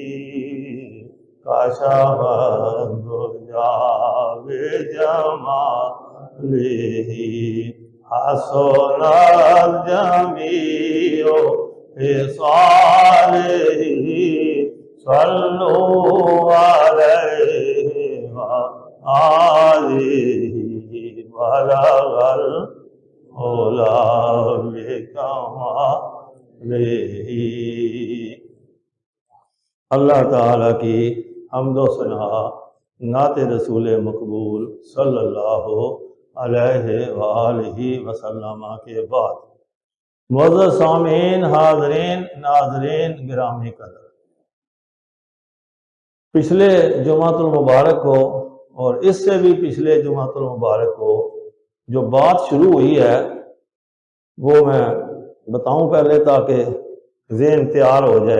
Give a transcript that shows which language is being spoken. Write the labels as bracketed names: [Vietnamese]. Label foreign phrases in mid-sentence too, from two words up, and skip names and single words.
[Arabic] كشف الدجى بجماله حسن الجميع خصاله صلوا عليه وآله بلغ العلا بكماله [Urdu] اللہ تعالیٰ کی حمد و ثنا نعت رسول مقبول [Arabic] صلى الله عليه وآله وسلم [Urdu] کے بعد معزز سامعین حاضرین ناظرین گرامی قدر, پچھلے جمعۃ المبارک کو اور اس سے بھی پچھلے جمعۃ المبارک کو جو بات شروع ہوئی ہے وہ میں بتاؤں پہلے تاکہ ذہن تیار ہو جائے.